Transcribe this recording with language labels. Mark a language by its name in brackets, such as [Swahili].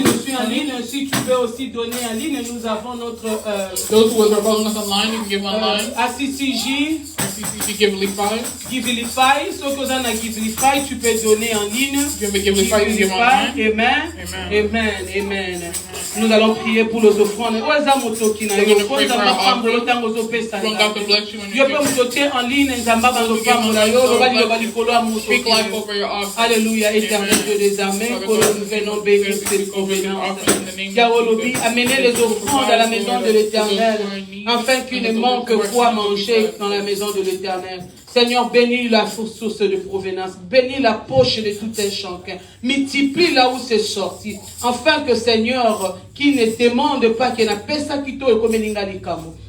[French] nous suivent en ligne, si tu veux aussi donner en ligne, nous avons notre [English] those who are following us online, you can give online. ACCJ, CCC Givelify. [French] Givelify, ceux qui ont Givelify, tu peux donner en ligne. [English] You can Givelify, you can give online. [French] Amen. Amen. Amen. Nous allons prier pour les offrandes. [English] We're going to pray for our offering. God to bless you when you speak life over your offering. [French] Alléluia, éternel Dieu des armées, que nous venons bénir cette provenance. Yahweh, amenez les offrandes à la maison de l'Éternel, afin qu'il ne manque quoi manger dans la maison de l'Éternel. Seigneur, bénis la source de provenance, bénis la poche de tout un chacun, multiplie là où c'est sorti, afin que Seigneur, qui ne demande pas, qui n'a pas ça qui te comme n'ingalikamo.